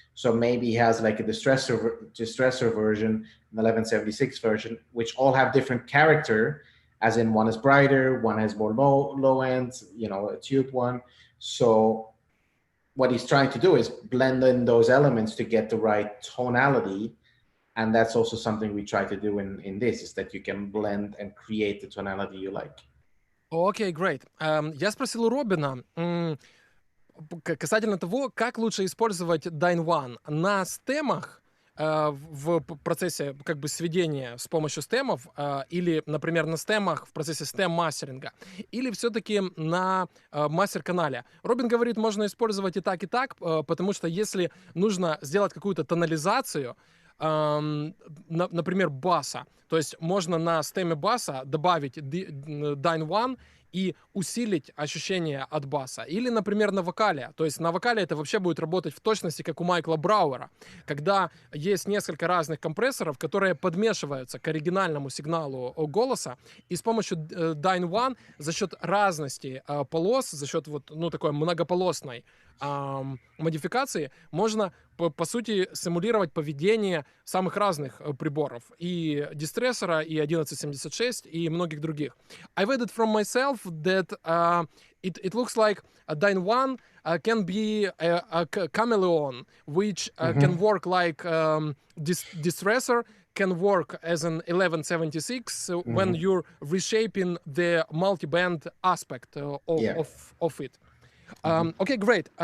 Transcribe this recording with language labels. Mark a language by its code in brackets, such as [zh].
[en] So maybe he has like a distressor version, an 1176 version, which all have different character, as in one is brighter, one has more low ends, a tube one. So what he's trying to do is blend in those elements to get the right tonality. And that's also something we try to do in this, is that you can blend and create the tonality you like. [ru] Окей, [en] great. [ru] Я спросил у Робина касательно того, как лучше использовать Dyne1 на стемах в процессе как бы сведения с помощью стемов, или, например, на стемах в процессе стем-мастеринга, или все-таки на мастер-канале. Робин говорит, можно использовать и так, потому что если нужно сделать какую-то тонализацию, например, баса, то есть можно на стеме баса добавить Dyne1 и усилить ощущение от баса. Или, например, на вокале. То есть на вокале это вообще будет работать в точности, как у Майкла Брауэра, когда есть несколько разных компрессоров, которые подмешиваются к оригинальному сигналу голоса, и с помощью Dyne1 за счет разности полос, за счет такой многополосной модификации можно по сути, симулировать поведение самых разных приборов. И дистрессора, и 1176, и многих других. [en] I've added from myself that it looks like a Dyne 1 can be a chameleon, which can work like distresser, can work as an 1176 when you're reshaping the multi-band aspect of it. Okay, great.